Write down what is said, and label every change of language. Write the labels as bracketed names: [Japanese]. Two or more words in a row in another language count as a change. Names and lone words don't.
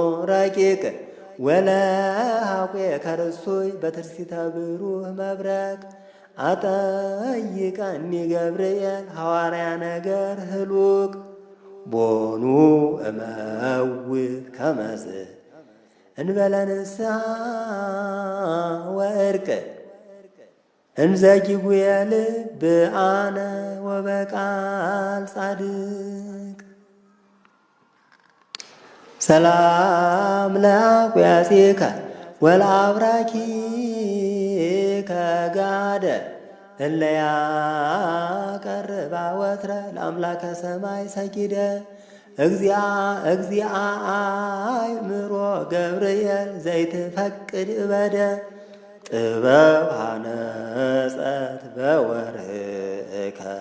[Geez] ረቂቅ ወለሃቁ ከርሱይ በትርሲተ ብሩህ መብረቅ። አጠይቀኒ ገብርኤል ሐዋርያ ነገር ህሉቅ ቦኑ እመውት ከመዝ እንበለ ንስሐ ወእርቅ እንዘጊጉ የልብ አነ ወበቃል ጻድቅ። ሰላም ለአቁያጺከ ወለአብራኪከ ጋደ እለ ያቀርባ ወትረ ለአምላከ ሰማይ ሰጊደ። እግዚአ እግዚአ አእምሮ ገብርኤል ዘይትፈቅድ እበደ ጥበብ ሃነጸት በወርእከ